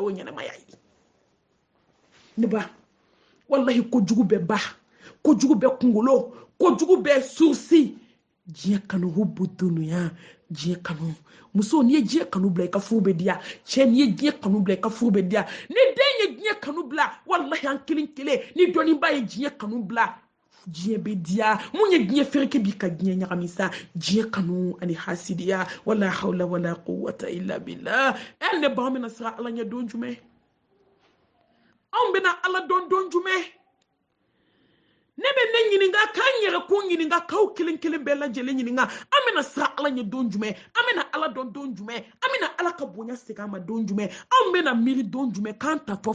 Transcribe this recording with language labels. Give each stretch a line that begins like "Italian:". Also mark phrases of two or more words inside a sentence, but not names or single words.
Bambara: o ɲɛnɛmaya ye ne ba wallahi kojugu bɛ ba kojugu bɛ kunkolo kojugu bɛ sursi diɲɛ kanu
Arabic: حب الدنيا
Bambara: diɲɛ kanu muso n'i ye diɲɛ kanu bila i ka furu bɛ diya cɛ n'i ye diɲɛ kanu bila i ka furu bɛ diya ni den ye diɲɛ kanu bila wallahi an kelen kelen ni dɔnniba ye diɲɛ kanu bila diɲɛ bɛ diya mun ye diɲɛ fereke bi ka diɲɛ ɲagami sa diɲɛ kanu ani hasidiya
Arabic: ولا حول ولا قوة إلا بالله
Bambara: ne ba mina sira ala ɲɛ don jumɛn anw bɛna ala dɔn don jumɛn ne bɛ ne ɲininka k'an yɛrɛ kun ɲininka k'aw kelen kelen bɛɛ lajɛlen ɲininka an bɛna sira ala ɲɛ don jumɛn an bɛna ala dɔn don jumɛn an bɛna ala ka bonya segin an ma don jumɛn anw bɛna miiri don jumɛn k'an tatɔ